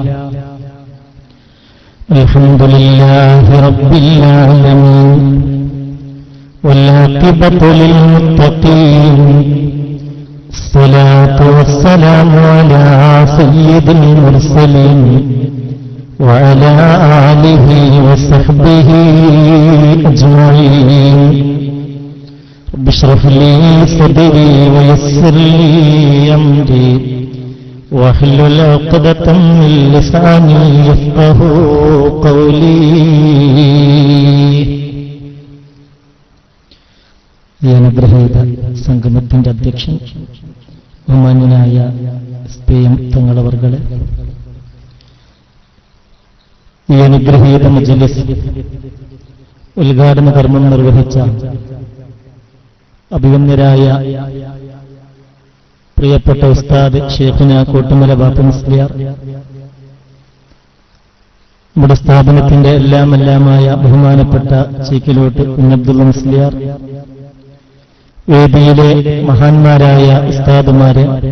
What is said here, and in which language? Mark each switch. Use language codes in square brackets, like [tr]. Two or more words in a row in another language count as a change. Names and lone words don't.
[ar] الحمد لله رب العالمين والعاقبة للمتقين الصلاة والسلام على سيد المرسلين وعلى آله وصحبه أجمعين رب اشرح لي صدري ويسر لي أمري واحلل عقدة من لساني يفقهوا قولي. [ml] ഈ അനുഗ്രഹീത സംഗമത്തിന്റെ അധ്യക്ഷൻ ബഹുമാന്യനായ എസ്.പി.എം തങ്ങളവർകളെ, ഈ അനുഗ്രഹീത മജ്‌ലിസ് ഉദ്ഘാടന കർമ്മം നിർവഹിച്ച അഭിവന്യരായ പ്രിയപ്പെട്ട ഉസ്താദ് ഷേഖുന കോട്ടുമല ബാപ്പ മുസ്ലിയാർ, നമ്മുടെ സ്ഥാപനത്തിന്റെ എല്ലാമായ ബഹുമാനപ്പെട്ട ചീക്കിലോട്ട് കുഞ്ഞബ്ദുള്ള മുസ്ലിയാർ, വേദിയിലെ മഹാന്മാരായ ഉസ്താദുമാരെ,